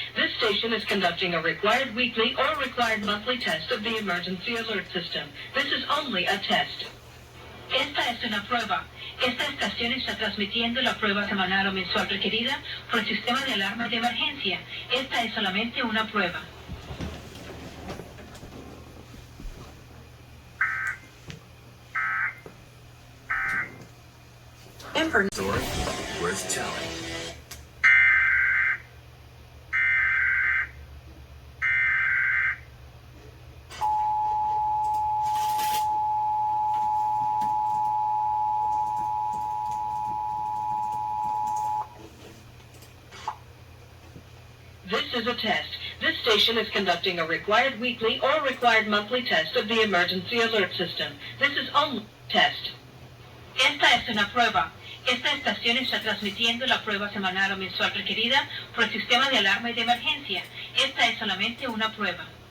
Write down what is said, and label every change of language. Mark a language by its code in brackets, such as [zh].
[en] This station is conducting a required weekly or required monthly test of the emergency alert system. This is only a test. [es] Esta es una prueba. Esta estación está transmitiendo la prueba semanal o mensual requerida por el sistema de alarma de emergencia. Esta es solamente una prueba. [en] Story worth telling. This is a test. This station is conducting a required weekly or required monthly test of the emergency alert system. This is only a test. [es] Esta es una prueba. Esta estación está transmitiendo la prueba semanal o mensual requerida por el sistema de alarma y de emergencia. Esta es solamente una prueba.